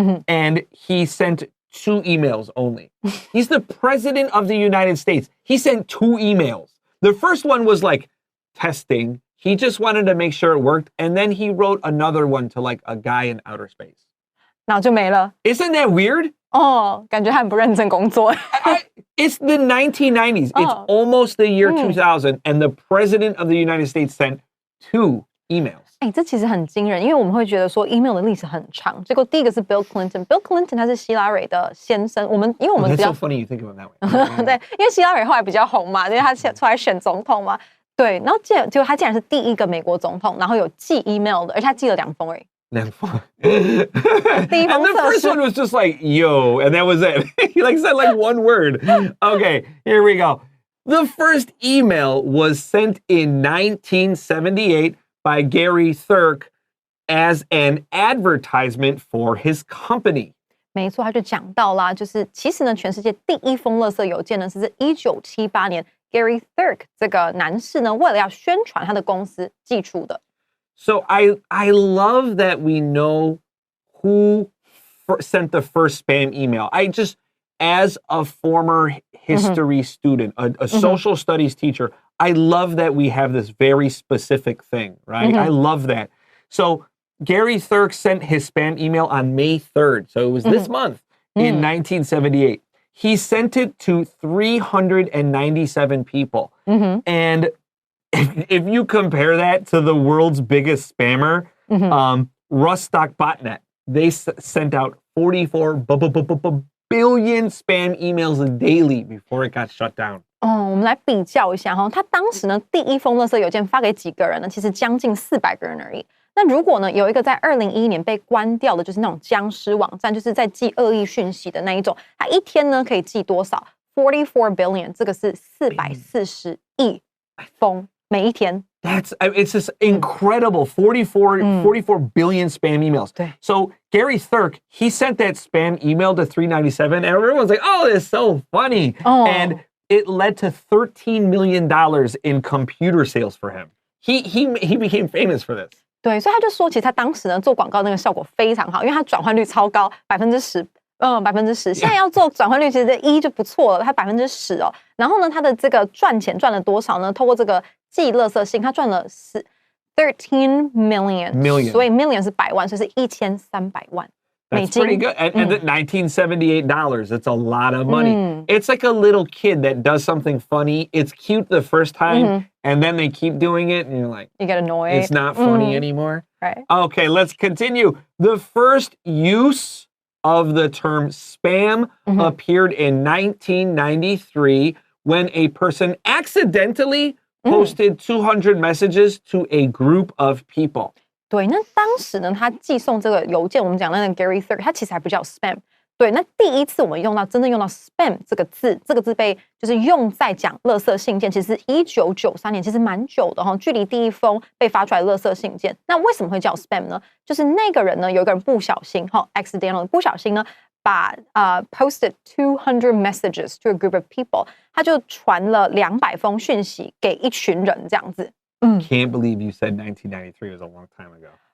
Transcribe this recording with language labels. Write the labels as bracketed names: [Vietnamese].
[English] And he sent 2 emails only. He's the president of the United States. He sent 2 emails. The first one was like testing. He just wanted to make sure it worked. And then he wrote another one to like a guy in outer space. [Chinese] 然后就没了。 [English] Isn't that weird? [Chinese] 哦，感觉他很不认真工作。 [English] It's the 1990s. It's almost the year 2000. And the president of the United States sent 2 emails. [Chinese] 这其实很惊人，因为我们会觉得说 email 的历史很长。结果第一个是 Bill Clinton，Bill Clinton 他是希拉蕊的先生。因为我们比较 [English] That's so funny you think of him that way. [Chinese] 对，因为希拉蕊后来比较红嘛，因为他出来选总统嘛。对，然后结果他竟然是第一个美国总统，然后有寄 email 的，而且他寄了2封而已。 [English] And the first one was just like, yo, and that was it. He like said like one word. Okay, here we go. The first email was sent in 1978 by Gary Thurk as an advertisement for his company. [Chinese] 没错，他就讲到啦，就是其实呢，全世界第一封垃圾邮件呢，是在1978年 Gary Thurk 这个男士呢，为了要宣传他的公司寄出的。 [English] So I love that we know who sent the first spam email. I just, as a former history student, a social studies teacher, I love that we have this very specific thing, right? I love that. So Gary Thurk sent his spam email on May 3rd. So it was this month in 1978. He sent it to 397 people. And if you compare that to the world's biggest spammer, Rustock Botnet, they sent out 44 billion spam emails daily before it got shut down. [Chinese] 我们来比较一下哈，他当时呢第一封垃圾邮件发给几个人呢？其实将近400个人而已。那如果呢有一个在2011年被关掉的，就是那种僵尸网站，就是在寄恶意讯息的那一种，他一天呢可以寄多少 ？ [English] 44 billion， [Chinese] 这个是440亿封。每一天 [English] It's just incredible. 44 billion spam emails. So Gary Thurk, he sent that spam email to 397 and everyone's like, oh, it's so funny. And it led to $13 million in computer sales for him. He became famous for this. [Chinese] 对，所以他就说，其实他当时呢做广告那个效果非常好，因为他转换率超高，10%。 10%，现在要做转换率，其实1就不错了，它10%哦。然后呢，他的这个赚钱赚了多少呢？透过这个寄垃圾信，他赚了 [English] 13 million， [Chinese] 所以 million 是100万，所以是1300万美金。 [English] That's pretty good. And $1978, it's a lot of money. It's like a little kid that does something funny. It's cute the first time, and then they keep doing it, and you're like, you get annoyed. It's not funny anymore. Right. Okay, let's continue. The first use of the term spam appeared in 1993 when a person accidentally posted 200 messages to a group of people. [Chinese] 对，那当时呢，他寄送这个邮件，我们讲那个 Gary Thurk， 他其实还不叫 spam。对，那第一次我们真正用到 spam 这个字，这个字被就是用在讲垃圾信件，其实1993年，其实蛮久的哈，距离第一封被发出来的垃圾信件。那为什么会叫 spam 呢？就是那个人呢，有一个人不小心accidentally 不小心呢，把 [English] posted 200 messages to a group of people， [Chinese] 他就传了200封讯息给一群人这样子。 [English] Can't believe you said 1993 was a long time ago.